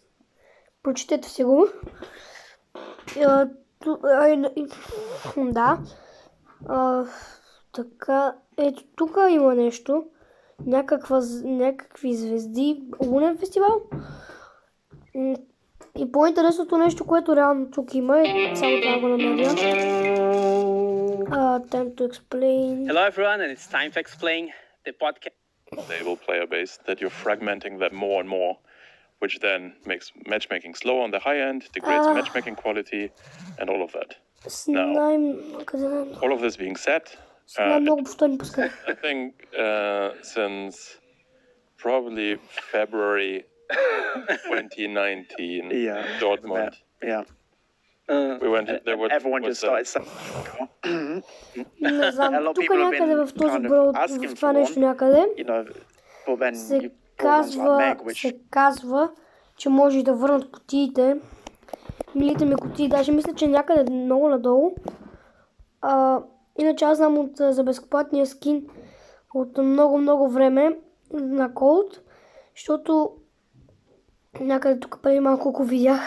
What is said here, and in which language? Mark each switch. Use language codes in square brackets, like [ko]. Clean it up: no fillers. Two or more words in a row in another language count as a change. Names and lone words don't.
[bg] Прочетете си го. Да. Така, ето тук има нещо. Някакви звезди. Лунен фестивал. И по-интересното нещо, което реално тук има, е само това го намеря. [en] Time to explain. Hello everyone, and it's time to explain the podcast. Stable player base that you're fragmenting that more and more, which then makes matchmaking slow on the high end, degrades matchmaking quality, and all of that. All of this being said, I think since probably February 2019, Dortmund. Yeah. We went there with, Everyone just started saying, [bg] Не знам, [en] A lot of [bg] тук [en] people have [bg] някъде [en] been [bg] в този [en] kind of [bg] брод, [en] asking [bg] в това [en] for [bg] нещо [en] one. [bg] някъде, [en] you know, but then [bg] се [en] you bought ones like Meg, which [bg] се казва, че може да върнат кутиите. Милите ми кутии, даже мисля, че някъде много надолу. Иначе аз знам за безплатния скин от много време на Colt, защото някъде тук преди малко го видях.